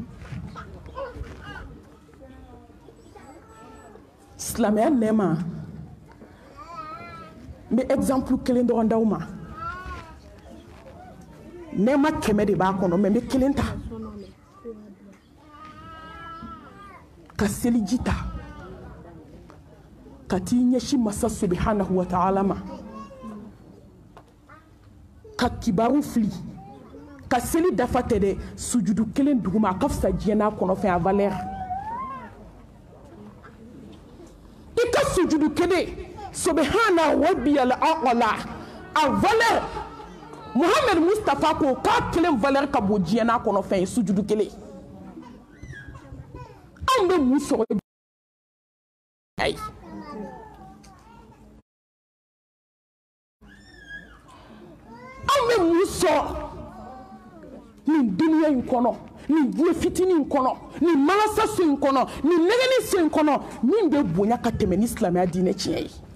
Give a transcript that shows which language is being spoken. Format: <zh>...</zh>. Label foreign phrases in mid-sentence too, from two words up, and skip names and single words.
<bm>silamɛya nɛɛma n bɛ exemple kelen dɔrɔn d'aw ma nɛɛma 100 de b'a kɔnɔ mais n bɛ kelen ta ka seliji ta ka t'i ɲɛsin masa</bm> <ar>سبحانه وتعالى</ar> <bm>ma ka kibaru fili ka seli dafa tɛ dɛ sujudu kelen duguma a ka fisa diɲɛ n'a kɔnɔfɛn a valeur i ka sujudu kelen</bm> <ar>سبحان ربي الأعلى</ar> <bm>a valeur Muhammed Mustafa ko k'a kelen valeur ka bon diɲɛ n'a kɔnɔfɛn ye sujudu kelen anw bɛ mun sɔrɔ ayi anw bɛ mun sɔrɔ nin duniya in kɔnɔ nin diɲɛ fitinin in kɔnɔ nin mansaso in kɔnɔ nin nɛgɛni so in kɔnɔ min bɛ bonya ka tɛmɛ ni silamɛya diinɛ tiɲɛ ye</bm>